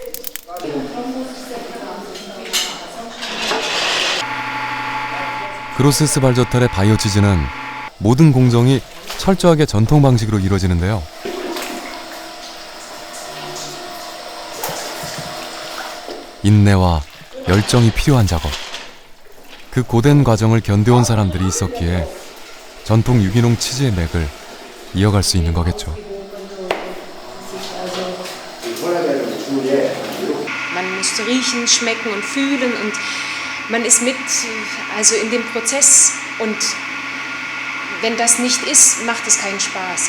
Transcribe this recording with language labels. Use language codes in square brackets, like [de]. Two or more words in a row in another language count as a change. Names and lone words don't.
[ko] 그로세스 발저탈의 바이오 치즈는 모든 공정이 철저하게 전통 방식으로 이루어지는데요. 인내와 열정이 필요한 작업. 그 고된 과정을 견뎌온 사람들이 있었기에 전통 유기농 치즈의 맥을 이어갈 수 있는 거겠죠. [de] Man muss riechen, schmecken und fühlen und man ist mit also in dem Prozess und wenn das nicht ist, macht es keinen Spaß.